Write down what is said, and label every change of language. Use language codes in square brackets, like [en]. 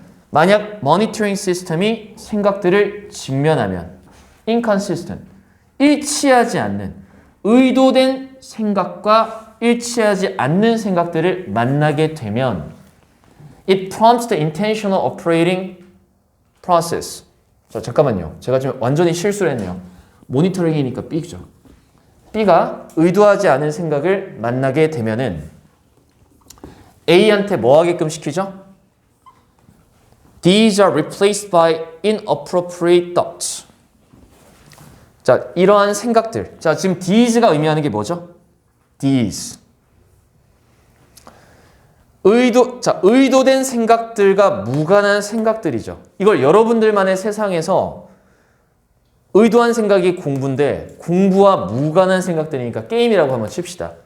[ko] 만약 모니터링 시스템이 생각들을 직면하면 inconsistent, 일치하지 않는, 의도된 생각과 일치하지 않는 생각들을 만나게 되면 [en] it prompts the intentional operating process. [ko] 자, 잠깐만요. 제가 지금 완전히 실수를 했네요. 모니터링이니까 B죠. B가 의도하지 않은 생각을 만나게 되면은 A한테 뭐 하게끔 시키죠? [en] These are replaced by inappropriate thoughts. [ko] 자, 이러한 생각들. 자, 지금 these가 의미하는 게 뭐죠? [en] these. [ko] 의도된 생각들과 무관한 생각들이죠. 이걸 여러분들만의 세상에서 의도한 생각이 공부인데 공부와 무관한 생각들이니까 게임이라고 한번 칩시다.